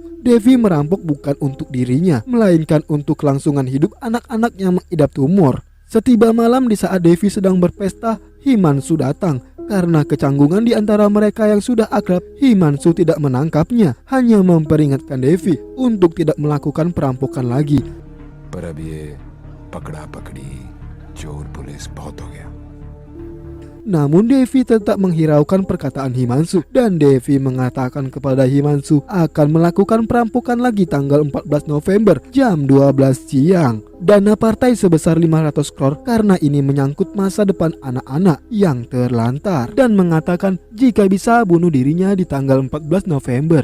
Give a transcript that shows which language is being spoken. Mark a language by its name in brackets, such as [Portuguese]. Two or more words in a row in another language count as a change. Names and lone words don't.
[Indonesian] Devi merampok bukan untuk dirinya, melainkan untuk kelangsungan hidup anak-anak yang mengidap tumor. Setiba malam di saat Devi sedang berpesta, Himanshu datang. Karena kecanggungan di antara mereka yang sudah akrab, Himanshu tidak menangkapnya, hanya memperingatkan Devi untuk tidak melakukan perampokan lagi. [Hindi] पर अब ये पकड़ा पकड़ी चोर पुलिस बहुत हो गया. [Indonesian] Namun Devi tetap menghiraukan perkataan Himanshu, dan Devi mengatakan kepada Himanshu akan melakukan perampokan lagi tanggal 14 November jam 12 siang. Dana partai sebesar 500 crore karena ini menyangkut masa depan anak-anak yang terlantar, dan mengatakan jika bisa bunuh dirinya di tanggal 14 November.